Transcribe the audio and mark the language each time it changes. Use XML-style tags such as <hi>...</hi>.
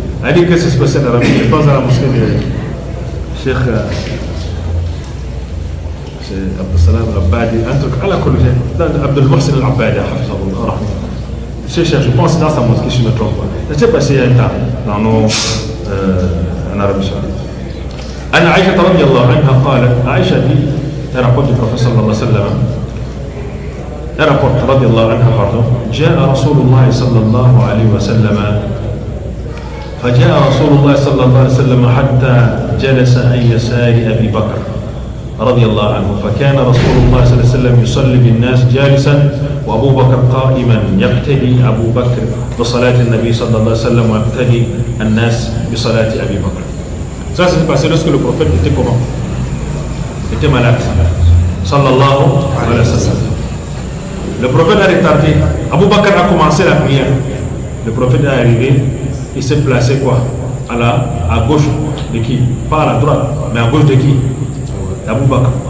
<fr>Elle dit que c'est passé dans la mosquée. Je pense à la mosquée de Cheikh Abdel Al-Abbadi, un truc à la collégienne, Abdel Mohsen Al-Abbadi, je pense dans sa mosquée, je ne me trompe pas. Ça s'est passé il y a un temps dans nos, en Arabie Saoudite.</fr> <ar>Anna Aïcha radiyallahu anha قالت,</ar> <fr>Aïcha dit, elle rapporte du prophète sallallahu alayhi wa sallam, elle rapporte radiyallahu anha, pardon,</fr> <ar>جاء رسول الله صلى الله عليه وسلم فجاء رسول الله صلى الله عليه وسلم حتى جلس عن يسار أبي بكر رضي الله عنه فكان رسول الله صلى الله عليه وسلم يصلي بالناس جالسا وأبو بكر قائما يقتدي أبو بكر بصلاة النبي صلى الله عليه وسلم ويقتدي الناس بصلاة أبي بكر.</ar> <fr>Ça s'est passé lorsque le prophète était comment? Il était malade. Sallallahu alayhi wa sallam. Le prophète a retardé. Abu Bakr a commencé la prière. Le prophète est arrivé. Il s'est placé quoi? À gauche de qui? Pas à la droite, mais à gauche de qui? D'Abou Bakr.</fr>